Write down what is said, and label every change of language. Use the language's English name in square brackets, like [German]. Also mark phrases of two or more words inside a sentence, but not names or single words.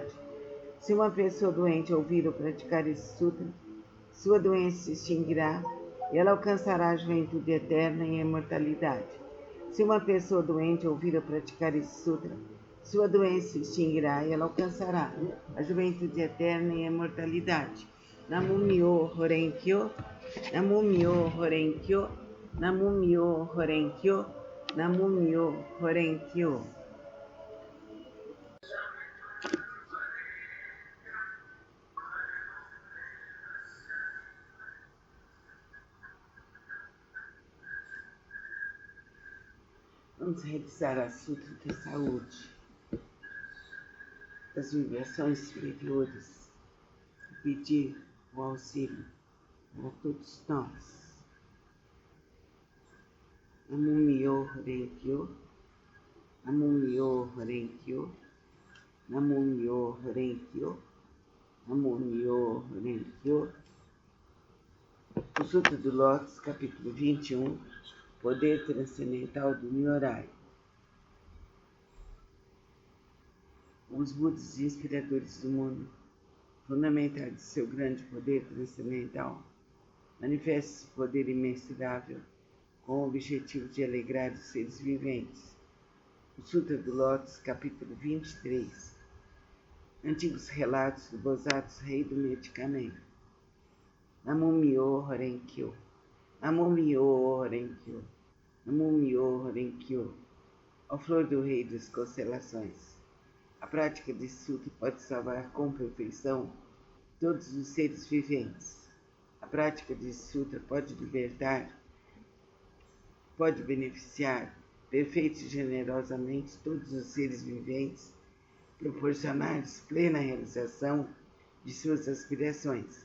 [Portuguese] Se uma pessoa doente ouvir ou praticar esse sutra, sua doença se extinguirá e ela alcançará a juventude eterna e a imortalidade. Se uma pessoa doente ouvir ou praticar esse sutra, sua doença se extinguirá e ela alcançará a juventude eterna e a imortalidade. [Japanese] 南無妙法蓮華経、南無妙法蓮華経、南無妙法蓮華経、南無妙法蓮華経. [Portuguese] Vamos realizar a Sutra da Saúde, das vibrações superiores, e pedir o auxílio para todos nós. [Japanese] 南無妙法蓮華経、南無妙法蓮華経、南無妙法蓮華経、南無妙法蓮華経. [Portuguese] O Sutra do Lótus, capítulo 21. Poder transcendental do Nyorai. Os Budas inspiradores do mundo, fundamentados em seu grande poder transcendental, manifestam esse poder imensurável com o objetivo de alegrar os seres viventes. O Sutra do Lótus, capítulo 23. Antigos relatos do Bosatsu, rei do medicamento. [Japanese] 南無妙法蓮華経、南無妙法蓮華経、南無妙法蓮華経. [Portuguese] Ó flor do rei das constelações. A prática desse sutra pode salvar com perfeição todos os seres viventes. A prática desse sutra pode libertar, pode beneficiar perfeita e generosamente todos os seres viventes, proporcionar-lhes plena realização de suas aspirações.